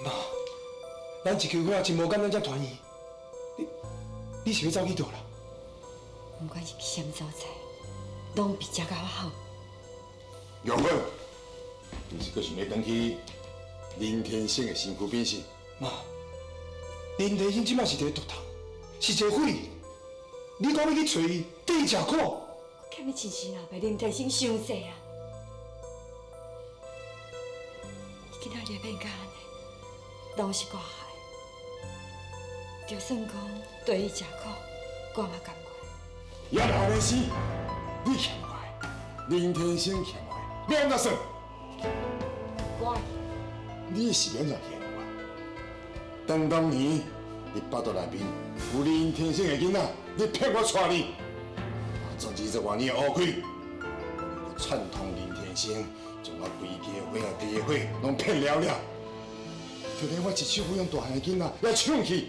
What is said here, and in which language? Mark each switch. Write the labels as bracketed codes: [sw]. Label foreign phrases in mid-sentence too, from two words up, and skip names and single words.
[nan] 妈，咱一球伙真无简单才团圆，你是要走去倒啦？不管是什么所在，拢比这较好。玉芬，你是阁想要回去林天生的身躯变身？妈，林天生即摆是伫咧毒头，是一个匪。你讲要去找伊，对伊食苦。欠你亲生阿伯林天生伤济啊！伊今仔日变甲安尼，拢是我害。就算讲对伊食苦，我嘛甘愿。也无安尼死。你欠我的，林天生欠我的，要安怎算？我，你是安怎欠我？当年你巴肚内面有林天生的囡仔，你骗我带你，总之这外年的乌亏，串通林天生，将我规家伙啊、地伙拢骗了了，就连我一手抚养大汉的囡仔也抢去。